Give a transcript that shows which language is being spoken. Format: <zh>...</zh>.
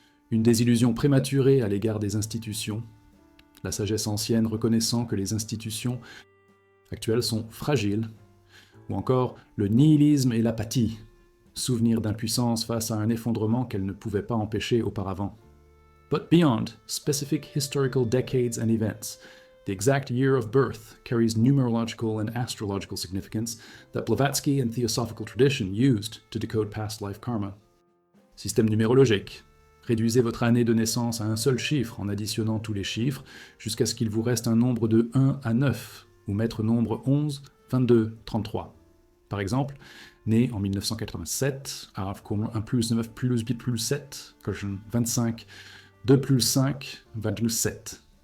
<fr>une désillusion prématurée à l'égard des institutions, la sagesse ancienne reconnaissant que les institutions actuelles sont fragiles, ou encore le nihilisme et l'apathie, souvenir d'impuissance face à un effondrement qu'elle ne pouvait pas empêcher auparavant.</fr> <en>But beyond specific historical decades and events, the exact year of birth carries numerological and astrological significance that Blavatsky and theosophical tradition used to decode past life karma.</en> <fr>Système numérologique. Réduisez votre année de naissance à un seul chiffre en additionnant tous les chiffres jusqu'à ce qu'il vous reste un nombre de 1 à 9, ou maître nombre 11, 22, 33. Par exemple, né en 1987, 1 plus 9 plus 8 plus 7, 25, 2 plus 5, 27.</fr>